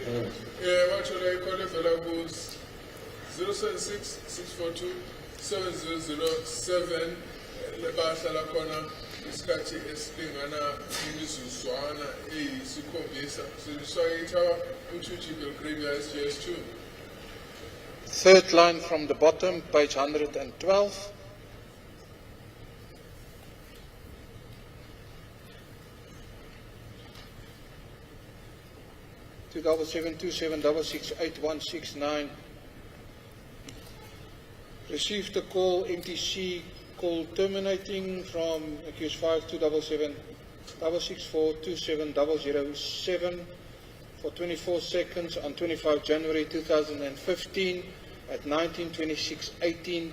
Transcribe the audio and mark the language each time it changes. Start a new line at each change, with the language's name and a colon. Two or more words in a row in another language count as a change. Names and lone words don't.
English: What should I call it? 07664270007.
Zulu: Bahlala khona isikhathi esilingana imizuzwana eyisikhombisa kusetshenziswa itower 2G Belgravia SGS 2.
English: Third line from the bottom, page 112. Two 27726688169 received a call, MTC call terminating from accused 5 2776664 27007 for 24 seconds on 25 January 2015 at 19:26:18.